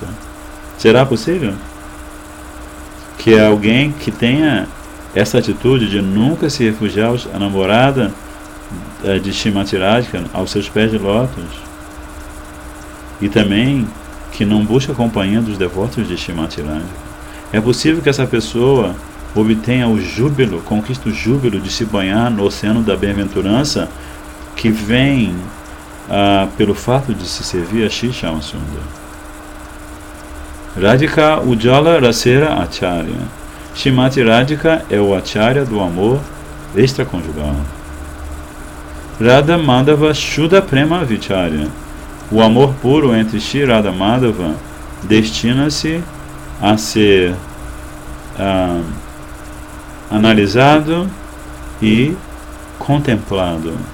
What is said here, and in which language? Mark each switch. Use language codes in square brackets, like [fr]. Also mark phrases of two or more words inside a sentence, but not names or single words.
[pt] Será possível que alguém que tenha essa atitude de nunca se refugiar à namorada de Shrimati Radhika, aos seus pés de lótus, e também que não busca a companhia dos devotos de Shrimati Radhika, é possível que essa pessoa obtenha o júbilo, conquista o júbilo de se banhar no oceano da bem-aventurança que vem pelo fato de se servir a Shri Shyama Sundar. [bn] রাধিকা উজ্জ্বল রসের আচার্য. [pt] Shrimati Radhika é o Acharya do amor extraconjugal. [bn] রাধা মাধব শুদ্ধ প্রেম বিচার্য. [pt] O amor puro entre Shri Radha Madhava destina-se a ser analisado e contemplado.